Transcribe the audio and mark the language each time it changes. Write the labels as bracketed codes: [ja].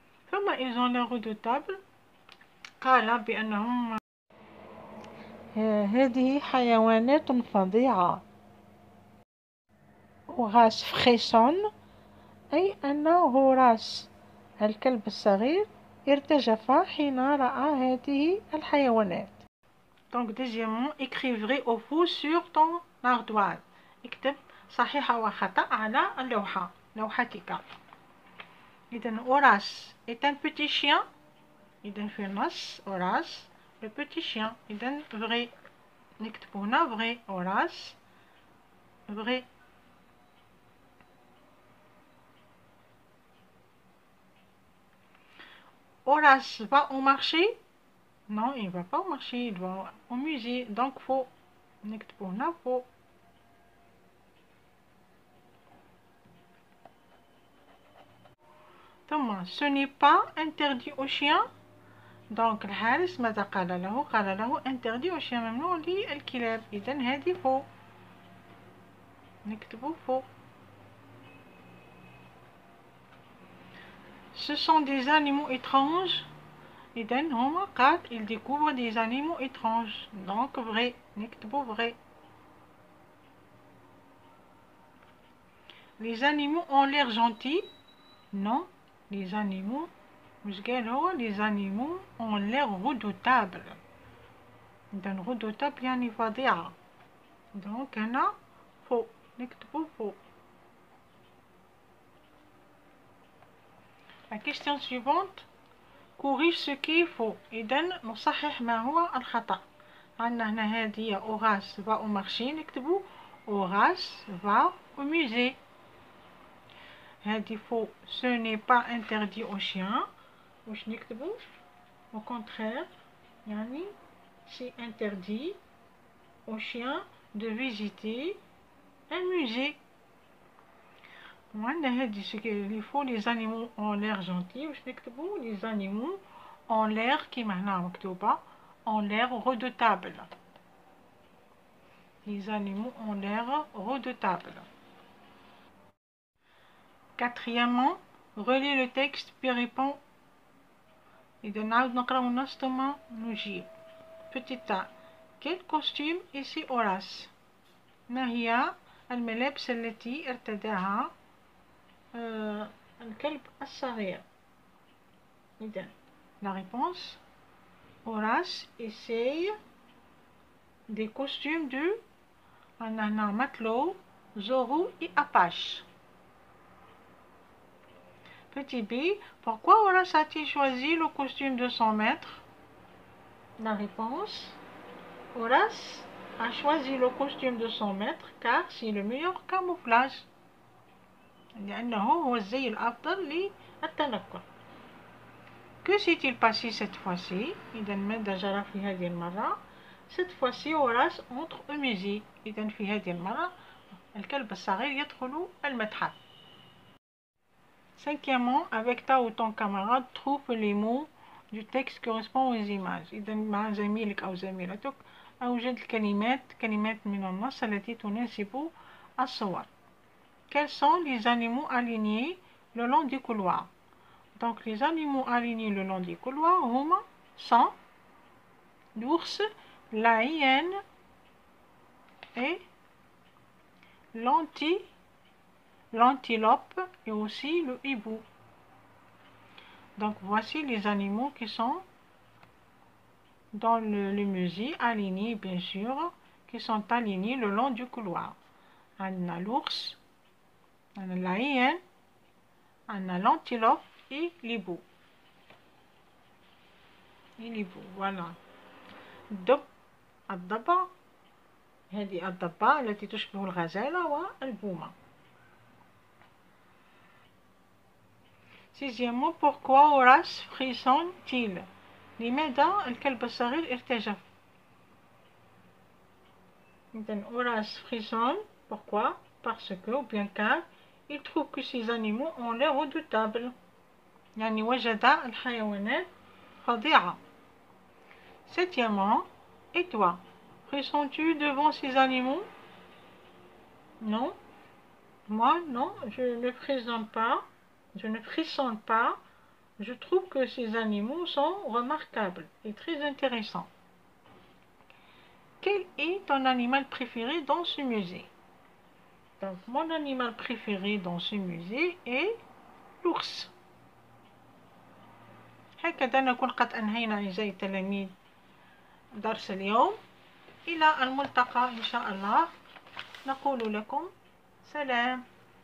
[ar] ثم [fr] ils ont l'air redoutables، [ar] قال بأنهم هذه حيوانات فظيعة. هوراس فريسون أي أن هوراس الكلب الصغير ارتجف حين رأى هذه الحيوانات. [fr] Donc deuxièmement, écris vrai ou faux sur ton ardoise. [ar] اكتب صحيح وخطأ على اللوحة، لوحتك. [fr] إذن هوراس est un petit chien. [ar] إذن في النص هوراس [fr] le petit chien. [ar] إذن vrai نكتب هنا vrai هوراس vrai. [fr] Horace va au marché? Non, il ne va pas au marché, il va au musée. Donc faux. [ar] نكتب هنا faux. [fr] ثم ce n'est pas interdit aux chiens. [ar] Donc الحارس ماذا قال له؟ قال له [fr] interdit aux chiens، [ar] ممنوع للكلاب. إذن هذه faux. نكتب faux. [fr] Ce sont des animaux étranges. [ar] إذن هما قال [fr] ils découvrent des animaux étranges. Donc vrai. [ar] نكتب [fr] vrai. Les animaux ont l'air gentils. Non, les animaux les animaux ont l'air redoutables. [ar] إذن redoutable يعني فظيعة. [fr] Donc هنا faux. [ar] نكتب faux. [fr] La question suivante. corrige ce qui est faux. [ar] إذن نصحح ما هو الخطأ. عندنا هنا هذه [fr] هوراس va au marché، [ar] نكتبو [fr] هوراس va au musée. هذه faux. ce n'est pas interdit aux chiens. [ar] واش نكتبو؟ [fr] au contraire [ar] يعني [fr] c'est interdit aux chiens de visiter un musée. [ar] وعندنا هذه اللي فوق [fr] les animaux ont l'air gentils، [ar] واش نكتبو؟ [fr] les animaux ont l'air [ar] كيما هنا مكتوبة [fr] ont l'air redoutables. les animaux ont l'air redoutables. Quatrièmement, relis le texte puis réponds. [ar] إذا نعاود نقراو النص ثم نجيب. [fr] Petit A. quel costume ici هوراس؟ [ar] ما هي الملابس التي ارتداها الكلب الصغير؟ [fr] إذن la réponse Horace essaye des costumes de عندنا matelot, Zorro et Apache. Petit B. Pourquoi Horace a-t-il choisi le costume de son maître? La réponse Horace a choisi le costume de son maître car c'est le meilleur camouflage. [ar] لأنه هو الزي الأفضل للتنكر. [fr] Que s'est-il passé cette fois-ci؟ [ar] إذا ماذا جرى في هذه المرة؟ [fr] Cette fois-ci Horace entre au musée. [ar] إذا في هذه المرة الكلب الصغير يدخل المتحف. [fr] Cinquièmement, avec ta ou ton camarade, trouve les mots du texte correspondant aux images. [ar] إذا مع زميلك أو زميلتك أوجد كلمات من النص التي تناسب الصور. [fr] Quels sont les animaux alignés le long du couloir? Donc les animaux alignés le long du couloir sont l'ours, la hyène et l'antilope et aussi le hibou. Donc voici les animaux qui sont dans le musée, alignés bien sûr, qui sont alignés le long du couloir. On a l'ours, [ar] عندنا العيان، عندنا [fr] l'antilope et l'hibou. فوالا. [ar] الضبع، هذه الضبع التي تشبه الغزالة والبومة. [fr] Sixièmement, pourquoi Horace frissonne-t-il? [ar] لماذا الكلب الصغير ارتجف؟ إذن [fr] Horace frissonne. Pourquoi? Parce que, ou bien car, il trouve que ces animaux ont l'air redoutables. يعني وجد الحيوانات فظيعة. Septièmement, et toi, frissonnes-tu devant ces animaux? Non. Moi, non, je ne frissonne pas. Je trouve que ces animaux sont remarquables et très intéressants. Quel est ton animal préféré dans ce musée? Donc, mon animal préféré dans ce musée est l'ours. [ar] هكذا نكون قد أنهينا أعزائي التلاميذ درس اليوم. إلى الملتقى إن شاء الله. نقول لكم سلام.